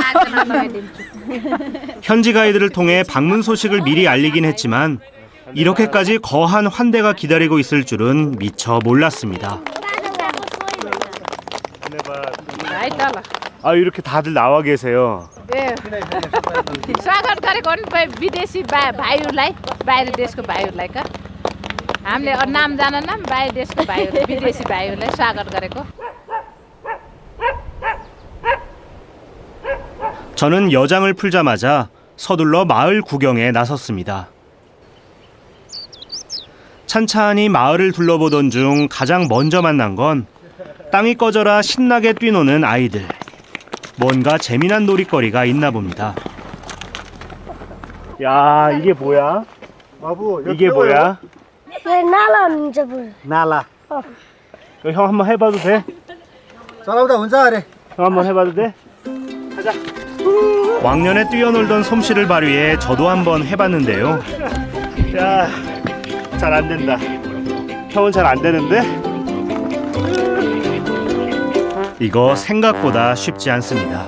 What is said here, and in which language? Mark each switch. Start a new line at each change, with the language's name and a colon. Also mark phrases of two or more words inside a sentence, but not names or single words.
Korean: 현지 가이드를 통해 방문 소식을 미리 알리긴 했지만 이렇게까지 거한 환대가 기다리고 있을 줄은 미처 몰랐습니다. 아, 이렇게 다들 나와 계세요.
Nepali: स्वागत गरेको हो नि विदेशी भाइहरूलाई बाहिर देशको भाइहरूलाई का हामीले नाम जान्न बाहिर देशको भाइहरू विदेशी भाइहरूलाई स्वागत गरेको
Korean: 저는 여장을 풀자마자 서둘러 마을 구경에 나섰습니다. 찬찬히 마을을 둘러보던 중 가장 먼저 만난 건 땅이 꺼져라 신나게 뛰노는 아이들. 뭔가 재미난 놀이거리가 있나 봅니다. 야, 이게 뭐야? 이게 뭐야? 나라 हुन्छ 볼. 나라. 이거 형 한번 해봐도 돼?
Nepali: चलाउँदा हुन्छ अरे
Korean: 형 한번 해봐도 돼? 왕년에 뛰어놀던 솜씨를 발휘해 저도 한번 해봤는데요. 야, 잘 안 된다. 형은 잘 안 되는데? 이거 생각보다 쉽지 않습니다.